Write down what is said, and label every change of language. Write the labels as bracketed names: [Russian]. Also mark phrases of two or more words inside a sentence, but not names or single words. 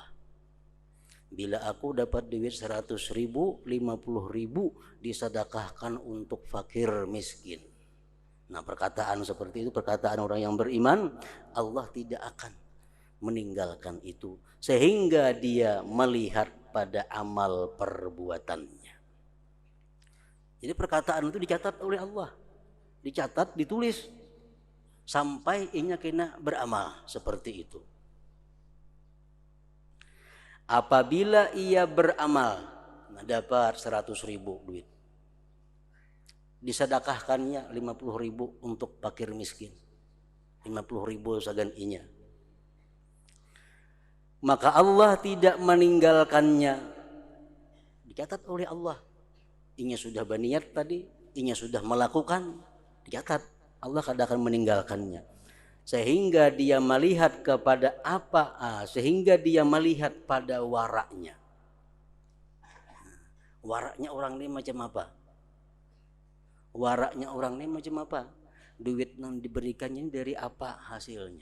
[Indonesian] Bila aku dapat duit 100.000, 50.000 disedekahkan untuk fakir miskin. Nah, perkataan seperti itu perkataan orang yang beriman. Allah tidak akan meninggalkan itu sehingga dia melihat pada amal perbuatannya. Jadi perkataan itu dicatat oleh Allah, [Banjar] dicatat, ditulis sampai inya kena beramal seperti itu. [Indonesian] Apabila ia beramal, dapat 100.000 duit, disedekahkannya 50.000 untuk fakir miskin, 50.000 [Banjar] sagan inya, [Indonesian] maka Allah tidak meninggalkannya, dicatat oleh Allah. [Banjar] Inya sudah berniat tadi, inya sudah melakukan, dicatat. [Indonesian] Allah tidak akan meninggalkannya sehingga dia melihat kepada sehingga dia melihat pada waraknya. Waraknya orang ini macam apa? Waraknya orang ini macam apa? Duit yang diberikannya dari apa hasilnya?